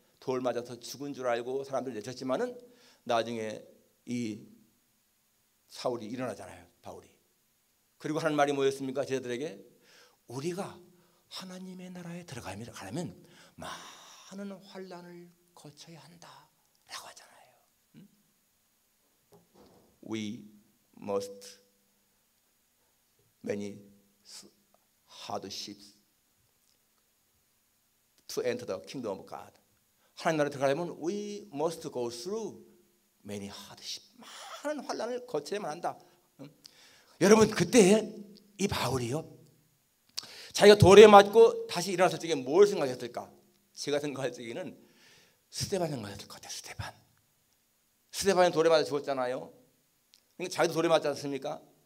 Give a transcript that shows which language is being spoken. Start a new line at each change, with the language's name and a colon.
Korean: 돌 맞아서 죽은 줄 알고 사람들 내쳤지만은 나중에 이 사울이 일어나잖아요, 바울이. 그리고 하는 말이 뭐였습니까? 제자들에게 우리가 하나님의 나라에 들어가면 많은 환난을 거쳐야 한다 라고 하잖아요.
English: We must many hardships to enter the kingdom of God.
Korean: 하나님 나라에 들어가려면
English: we must go through many hardships.
Korean: 많은 환난을 거쳐야만 한다. 여러분, 그때 이 바울이요, 자기가 돌에 맞고 다시 일어났을 적에 뭘 생각했을까? 제가 생각할 적에는 스데반 생각했을 것 같아요. 스데반이 돌에 맞아 죽었잖아요. 그러니까 자기도 돌에 맞지 않습니까?